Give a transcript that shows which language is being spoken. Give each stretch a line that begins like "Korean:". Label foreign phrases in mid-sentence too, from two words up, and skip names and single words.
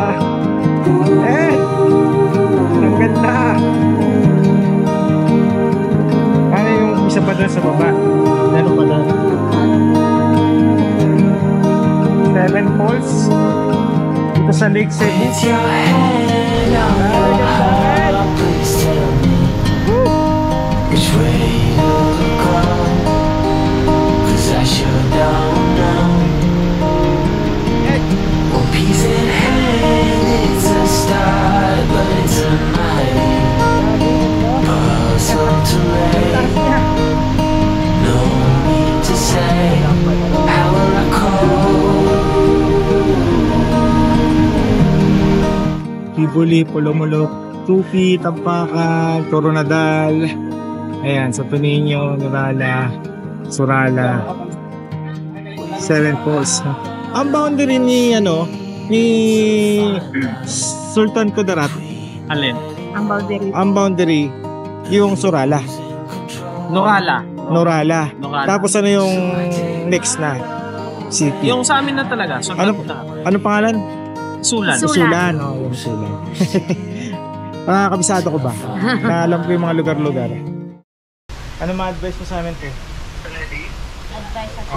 Filipino: Ang ganda. Ano yung isa pa doon sa baba? Ano pa doon? 7 Falls. Dito sa Lake Cebu.
English: now your heart, please tell me which way to go, 'cause I sure don't know. One piece in hand, it's a start, but it's a mighty puzzle to make. No need to say how will I cope.
Filipino: Hibuli, Pulumulok, Tupi, Tampakan, Coronadal. Ayan, sa Tuninyo, Nurala, Surala, Seven Falls. Ang boundary ni Sultan Kudarat. Alin? Ang boundary. Yung Surala. Norala. Norala. Tapos ano yung next na city? Yung sa amin na talaga. So, ano pangalan? Sulan. Sulan. Oh, yung Sulan. Kabisado ko ba? Na alam ko yung mga lugar-lugar. Ano ma-advise mo sa amin po? Advice ako.